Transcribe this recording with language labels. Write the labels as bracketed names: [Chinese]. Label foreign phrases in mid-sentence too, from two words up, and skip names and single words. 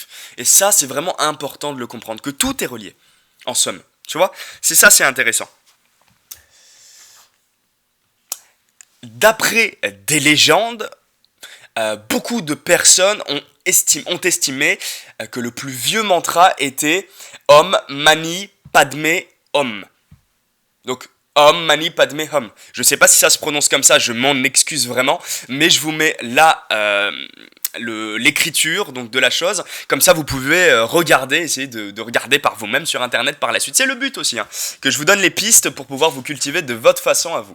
[French] Et ça, c'est vraiment important de le comprendre, que tout est relié, en somme. Tu vois, c'est intéressant. D'après des légendes, beaucoup de personnes ont estimé que le plus vieux mantra était [Sanskrit] ॐ मणि पद्मे हूँ. Donc, ॐ मणि पद्मे हूँ. [French] Je ne sais pas si ça se prononce comme ça, je m'en excuse vraiment, mais je vous mets là l'écriture donc de la chose, comme ça vous pouvez regarder, essayer de regarder par vous-même sur internet par la suite. C'est le but aussi, hein, que je vous donne les pistes pour pouvoir vous cultiver de votre façon à vous.